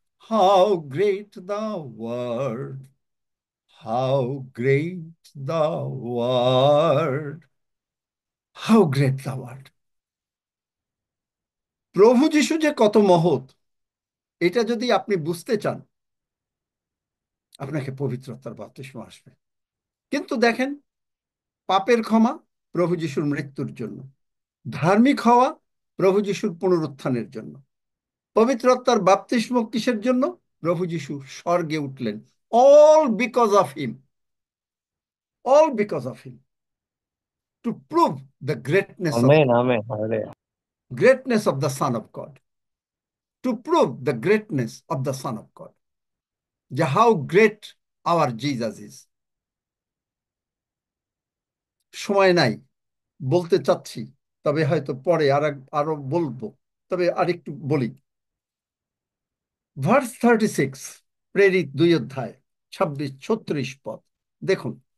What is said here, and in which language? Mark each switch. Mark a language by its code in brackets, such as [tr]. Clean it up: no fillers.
[en] How great thou art, how great thou art, how great thou art. [bn] প্রভু যিশু যে কত মহৎ, এটা যদি আপনি বুঝতে চান আপনাকে পবিত্রতার বাপ্তিস্ম আসবে। কিন্তু দেখেন, পাপের ক্ষমা প্রভু যিশুর মৃত্যুর জন্য, ধার্মিক হওয়া প্রভু যিশুর পুনরুত্থানের জন্য, পবিত্র আত্মার বাপ্তিস্ম কিসের জন্য? প্রভু যিশু স্বর্গে উঠলেন। [en] all because of him, all because of him, to prove the greatness of [bn] amen amen hallelujah. [en] greatness of the Son of God, to prove the greatness of the Son of God, যে how great our Jesus is. [bn] সময় নাই, বলতে চাচ্ছি, তবে হয়তো পরে আরো বলবো, তবে আরেকটু বলি। ভার্স 36, প্রেরিত 2 অধ্যায় 26-36 পদ দেখুন।